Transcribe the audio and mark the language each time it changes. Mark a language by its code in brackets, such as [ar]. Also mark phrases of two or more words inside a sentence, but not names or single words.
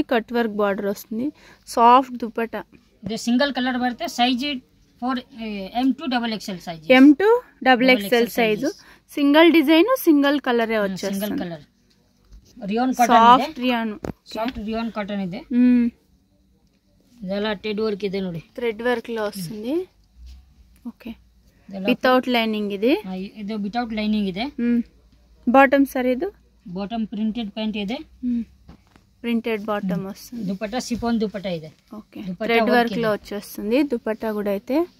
[en] cut work border [te] వస్తుంది, సాఫ్ట్ దుపట్టా. [en] ఇది single colour బರುತ್ತೆ. size for M to XXL size. M to XXL size. Single design, single colour వచ్చేస్తుంది. Single colour. Rayon cotton సాఫ్ట్ rayon cotton [kn] ಇದೆ. ಇದೆಲ್ಲ [en] thread work [kn] ಇದೆ ನೋಡಿ, [en] thread work లో వస్తుంది. okay, without lining. ఇది without lining ಇದೆ. bottom sir? ఇది bottom printed pant ಇದೆ, printed bottom వస్తుంది. [te] దుపట్టా సిఫాన్ దుపట్టా ಇದೆ. ఓకే, [en] thread work [te] లో వచ్చేస్తుంది దుపట్టా కూడా.